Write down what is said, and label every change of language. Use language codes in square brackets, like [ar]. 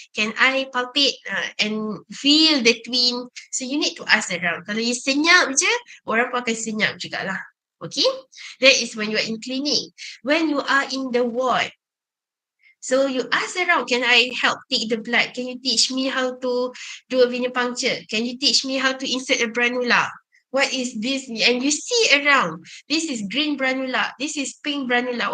[en] Can I palpate and feel the twin? So you need to ask around. [ms] Kalau you senyap je, orang pun akan senyap jugalah. [en] Okay? That is when you are in clinic. When you are in the ward, so you ask around, can I help take the blood? Can you teach me how to do a venipuncture? Can you teach me how to insert a branula? What is this? And you see around, this is green branula, this is pink branula.